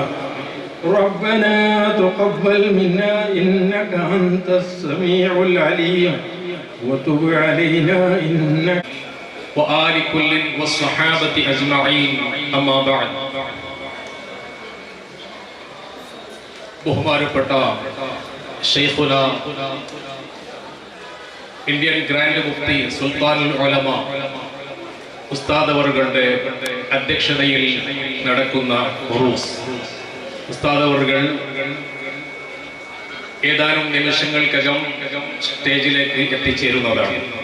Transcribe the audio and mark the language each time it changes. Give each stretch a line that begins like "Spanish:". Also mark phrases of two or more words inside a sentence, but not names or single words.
Arabic: ربنا تقبل منا إنك أنت السميع العليم وتب علينا إنك وآل كل والصحابة أجمعين. أما بعد
Malayalam: ബഹുമാനപ്പെട്ട ഷെയ്ഖുന ഇന്ത്യൻ ഗ്രാൻഡ് മുഫ്തി സുൽത്താനുൽ ഉലമ ഉസ്താദ് അവറുകളുടെ അധ്യക്ഷതയിൽ നടക്കുന്ന ഉറൂസ്, ഉസ്താദ് അവറുകൾ ഏതാനും നിമിഷങ്ങൾക്കകം സ്റ്റേജിലേക്ക് എത്തിച്ചേരുന്നതാണ്.